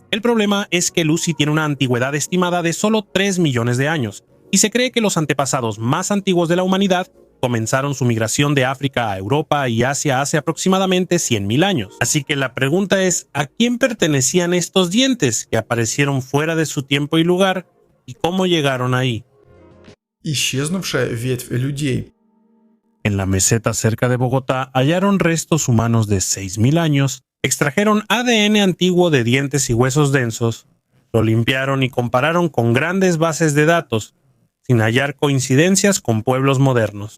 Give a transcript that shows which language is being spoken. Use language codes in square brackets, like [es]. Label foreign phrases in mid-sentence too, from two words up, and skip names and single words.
[es] El problema es que Lucy tiene una antigüedad estimada de solo 3 millones de años, y se cree que los antepasados más antiguos de la humanidad comenzaron su migración de África a Europa y Asia hace aproximadamente 100.000 años. Así que la pregunta es, ¿a quién pertenecían estos dientes que aparecieron fuera de su tiempo y lugar, y cómo llegaron ahí? [ru] Исчезнувшая ветвь людей. [es] En la meseta cerca de Bogotá hallaron restos humanos de 6.000 años. Extrajeron ADN antiguo de dientes y huesos densos, lo limpiaron y compararon con grandes bases de datos, sin hallar coincidencias con pueblos modernos.